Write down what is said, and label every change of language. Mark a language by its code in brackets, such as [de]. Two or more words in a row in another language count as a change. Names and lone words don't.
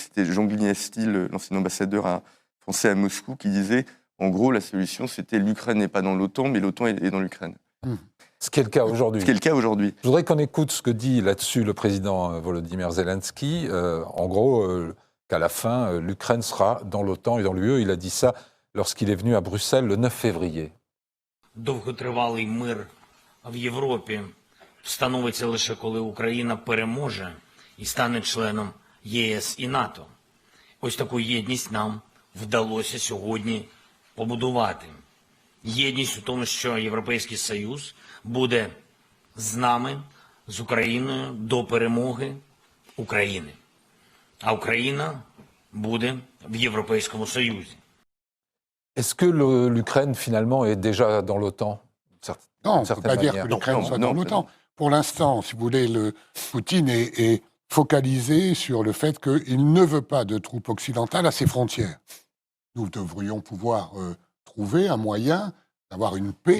[fr] C'était Jean Gliasti, l'ancien ambassadeur français à Moscou, qui disait, en gros, la solution, c'était l'Ukraine n'est pas dans l'OTAN, mais l'OTAN est dans l'Ukraine. Ce qui est le cas aujourd'hui. Ce qui est le cas aujourd'hui. Je voudrais qu'on écoute ce que dit là-dessus le président Volodymyr Zelensky. En gros, qu'à la fin, l'Ukraine sera dans l'OTAN et dans l'UE. Il a dit ça lorsqu'il est venu à Bruxelles le 9 février. [uk] Довготривалий мир в Європі встановиться лише коли Україна переможе і стане членом ЄС і НАТО. Ось таку єдність нам вдалося сьогодні побудувати. Єдність у тому, що Європейський Союз буде з нами, з Україною до перемоги України. А Україна буде в Європейському Союзі. [fr] Est-ce que l'Ukraine, finalement, est déjà dans l'OTAN? Non, on ne peut pas dire que l'Ukraine soit dans l'OTAN. pour l'instant, si vous voulez, Poutine est focalisé sur le fait qu'il ne veut pas de troupes occidentales à ses frontières. Nous devrions pouvoir trouver un moyen d'avoir une paix.